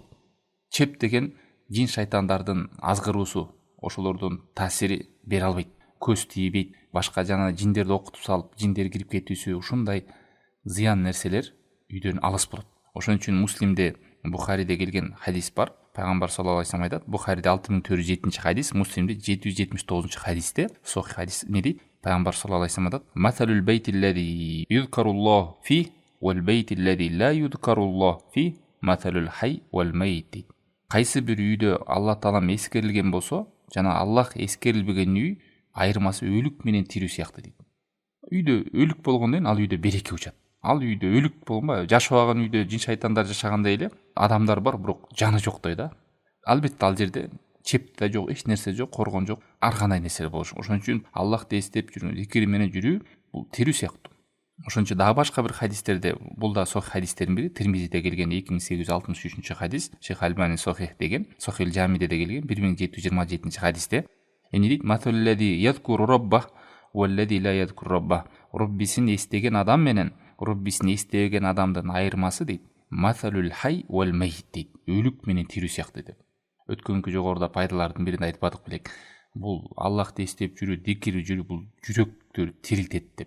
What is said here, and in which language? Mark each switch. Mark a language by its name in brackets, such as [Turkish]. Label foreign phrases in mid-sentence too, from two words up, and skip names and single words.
[Kyrgyz] Чеп деген жин шайтандардын азгыруусу, ошолордун таасири бере албайт, көз тийбейт, башка жана жиндерди окутуп салып, жиндер кирип кетүүсү, ушундай зыян нерселер үйдөн алыс болот. Ошон үчүн Муслимде, Бухариде келген хадис бар. Пайгамбар [Arabic] صلى الله عليه [Kyrgyz] айтат, Бухариде 6407 хадис, Муслимде 779 хадисте, сохих хадис не дейт? Пайгамбар [Arabic] صلى الله عليه [Kyrgyz] айтат, [Arabic] "مثل البيت الذي يذكر الله فيه والبيت الذي لا يذكر الله فيه مثل الحي والميت." [Kyrgyz] Кайсы бир үйдө Алла таалам эскерилген болсо, жана Аллах эскерилбеген үй айырмасы өлүк менен тирүү сыяктуу дейт. Үйдө өлүк болгондон ал үйдө береке учат. Ал үйдө өлүк болбой, жашабаган үйдө жин шайтандар жашагандай эле адамдар бар, бирок жаны жоктой да. Албетте ал жерде чеп да жок, эч нерсе жок, коргон жок, ар кандай нерсе болуш. Ошон үчүн Аллахты эстеп жүрүү, зикир менен жүрүү бул тирүү сыяктуу. Ошон үчүн дагы башка бир хадистерде, бул да сохих хадистердин бири, Тирмизиде келген 2863 хадис, Шейх Альбани сохих деген, Сохил Жамиде келген 1727 хадисте эмне дейт? [Arabic] "مثل الذي يذكر ربه والذي لا يذكر ربه." [Kyrgyz] Роббисин эстеген адам менен Роббисин эстеген адамдын айырмасы дейт, [Arabic] "مثل الحي والميت" [Kyrgyz] дейт. Өлүк менен тирүү сыяктуу деп. Өткөнкү жогоруда пайдалардын биринде айтпадык белек. Бул Аллахты эстеп жүрүү, зикир жүрүү, бул жүрөктөрдү тирилтет деп.